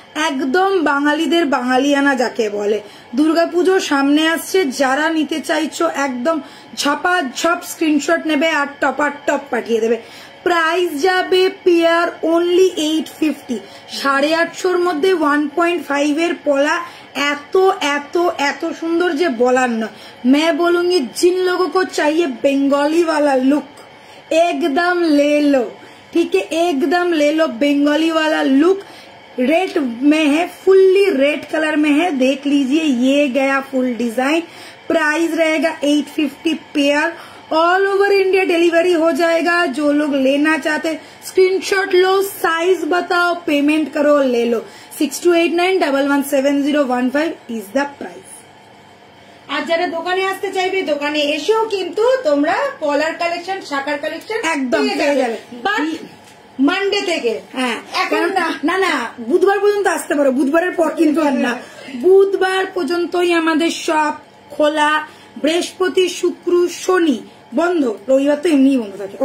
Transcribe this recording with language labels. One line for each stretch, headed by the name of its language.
Bangla: একদম বাঙালিদের বাঙালিয়ানা যাকে বলে। দুর্গাপুজো সামনে আসছে, যারা নিতে চাইছো একদম ঝপাঝপ স্ক্রিনশট নেবে আর টপ পাঠিয়ে দেবে। প্রাইস যাবে পেয়ার ओनली 850। 850 মধ্যে 1.5 এর পলা এত এত এত সুন্দর যে বলার নয়।
Hindi: मैं बोलूंगी जिन लोगों को चाहिए बंगाली वाला लुक, एकदम ले लो, ठीक है, एकदम ले लो बंगाली वाला लुक। रेड में है, फुल्ली रेड कलर में है, देख लीजिए ये गया फुल डिजाइन। प्राइस रहेगा 850 pair, all over India delivery हो जाएगा। जो लोग लेना चाहते स्क्रीनशॉट लो, साइज बताओ, पेमेंट करो, ले लो।
English: 6289117015 is the price.
Bangla: আর যারা দোকানে আসতে চাইবে দোকানে এসেও কিন্তু তোমরা পলার কালেকশন, শাখার কালেকশন একদম পেয়ে যাবে। মানডে থেকে, হ্যাঁ এখন না না বুধবার পর্যন্ত আসতে পারো, বুধবারের পর কিন্তু আর না, বুধবার পর্যন্তই আমাদের শপ খোলা, বৃহস্পতি শুক্র শনি বন্ধ, রবিবার তো এমনি বন্ধ থাকে।